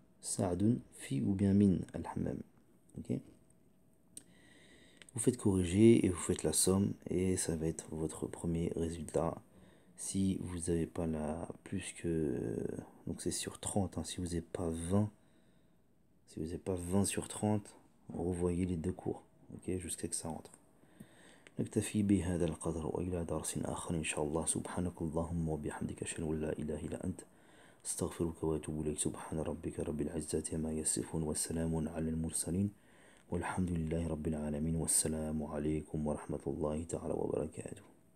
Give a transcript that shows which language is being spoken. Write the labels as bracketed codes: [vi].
[ar] سعد في [fr] ou bien [ar] من الحمام. [fr] Ok. Vous faites corriger et vous faites la somme et ça va être votre premier résultat. Si vous n'avez pas la plus que... Donc c'est sur 30, hein, si vous n'avez pas 20, sur 30, revoyez les deux cours, ok, jusqu'à que ça rentre. [ar] نكتفي بهذا القدر، وإلى درس آخر إن شاء الله. سبحانك اللهم وبحمدك، أشهد أن لا إله إلا أنت، استغفرك وأتوب إليك. سبحان ربك رب العزة ما يصفون، والسلام على المرسلين، والحمد لله رب العالمين، والسلام عليكم ورحمة الله تعالى وبركاته.